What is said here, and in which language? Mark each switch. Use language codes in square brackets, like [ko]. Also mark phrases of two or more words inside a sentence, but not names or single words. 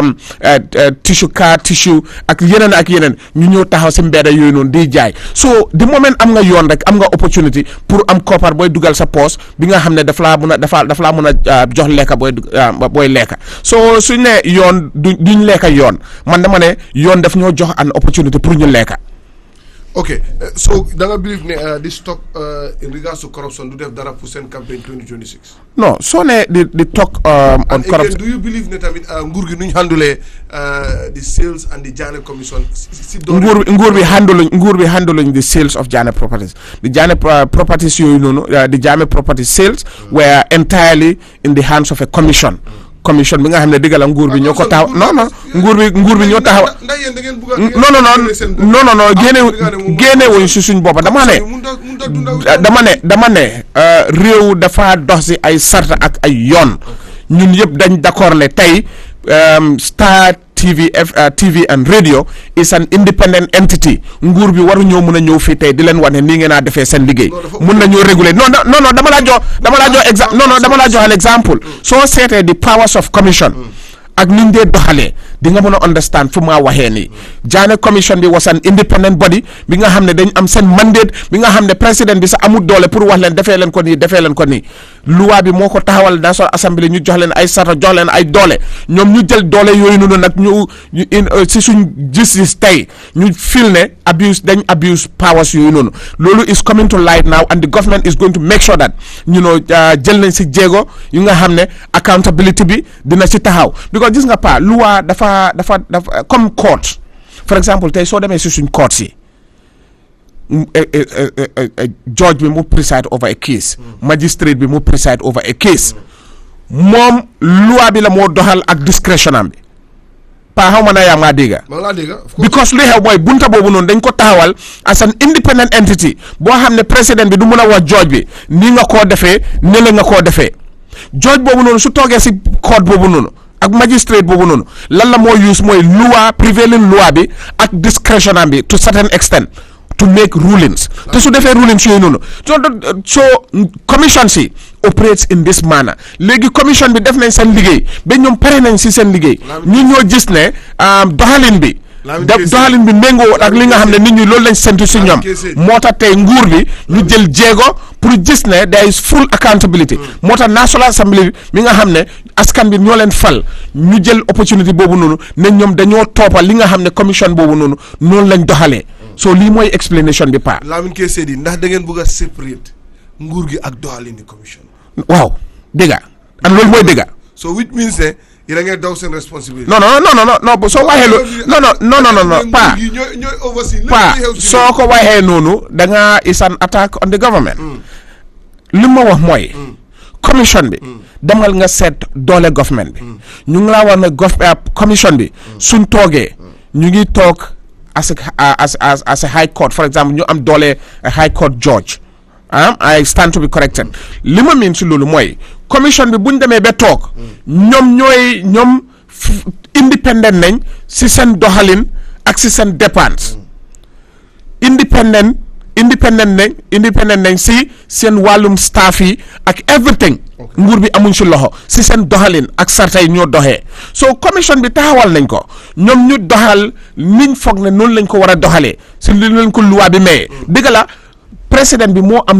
[wo] tissue ak yeneen ñu ñëw taxaw si mbedda yooyu noonu di jaay so di moment am nga yoon rek am nga opportunity pour am koppar booy dugal sa poos bi nga xam ne daf laa mën a jox lekka booy lekka so suñ ne yoon duñ lekka yoon man dama ne yoon daf ñoo jox [en] an opportunity [wo] pour ñu lekka. [en] Okay, so [wo] da nga [en] believe ne this talk in regards to corruption [wo] do def dara [en] pour seen campaign 2026? No, so ne the talk on corruption. Do you believe [wo] ne tamit nguur gi nuñ [en] handle the sales and the Janneh Commission? [wo] nguur bi [en] handling the sales of Janneh properties. The Janneh properties [wo] yooyu noonu [en] the Janneh property sales were entirely in the hands of a commission. [wo] Commission bi nga xam ne diggal nguur bi ñoo ko taxaw non nguur bi ñoo taxaw non génne wuñ si suñ boppa dama ne réew dafa dox si ay sarta ak ay yoon ñun yëpp dañ d'accord ne tey Star TV [en] and radio is an independent entity [wo] nguur bi waru ñoo mën a ñëw fii tey di leen wane nii ngeen a defee seen liggéey mun na ñoo réguler non dama laa jox an exemple soo seetee [en] the powers of commission [wo] ak niñ dee doxalee di nga mën a understand fu maa waxee nii Janneh Commission bi [en] was an independent body [wo] bi nga xam ne dañ am seen mandate bi nga xam ne président bi sax amul doole pour wax leen defee leen ko nii loi bi moo ko taxawal National Assembly ñu jox leen ay sarta jox leen ay doole ñoom ñu jël doole yooyu noonu nag ñu si suñ gis tey ñu feel ne [en] abuse powers [wo] yooyu noonu loolu [en] is coming to light now and the government is going to make sure that [wo] jël nañ si jéego yu nga xam ne accountability bi dina si taxaw because gis nga pa loi dafa comme court [en] for example [wo] tey soo demee si suñ court si judge bi mu [en] preside over a case [wo] magistrate bi mu [en] preside over a case [wo] moom loi bi la moo doxal ak discrétion am bi pa xaw ma na yaa maa dégga because lu xew mooy bunta boobu noonu dañ ko taxawal [en] as an independent entity [wo] boo xam ne président bi du mun a wax judge bi nii nga koo defee ne la nga koo defee judge boobu noonu su toogee si court boobu noonu ak magistrate boobu noonu lan la moo use mooy loi prevailing loi bi ak discretion am bi to certain extent to make rulings te su defee rulings yooyu noonu so commission si operates in this manner léegi commission bi def nañ seen liggéey ba ñoom pare nañ si seen liggéey ñun ñoo gis ne doxalin bi méngoo ak li nga xam ne nit ñi loolu lañ sentu si ñoom moo tax tey nguur bi ñu jël jéego pour gis ne [en] there is full accountability [wo] moo tax National Assembly mi nga xam ne askan bi ñoo leen fal ñu jël opportunity boobu noonu ne ñoom dañoo toppal li nga xam ne commission boobu noonu lañ doxalee so lii mooy explanation bi pa Lamin K Saidy ndax da ngeen bëgg a separate nguur gi ak doxalini commission waaw dégga ak loolu mooy dégga [en] so which means [wo] ne yéen a ngi daw seen responsibility non soo waxee loolu non pa soo ko waxee noonu da nga [en] is an attack on the government [wo] li ma wax mooy commission bi demal nga seet doole government bi ñu ngi laa wax ne commission bi suñ toogee ñu ngi toog [en] as a high court, for example, [wo] ñu am doole [en] a high court judge. I stand to be corrected. [wo] li ma miin si loolu mooy commission bi buñ demee ba toog ñoom independent nañ si seen doxalin ak si seen dépense independent nañ si seen wàllum staff yi ak everything nguur bi amuñ si loxo si seen doxalin ak sartay ñoo doxee so commission bi taxawal nañ ko ñoom ñu doxal niñ foog ne noonu lañ ko war a doxalee si li lañ ko luwaa bi mayee dëgg la président bi moo am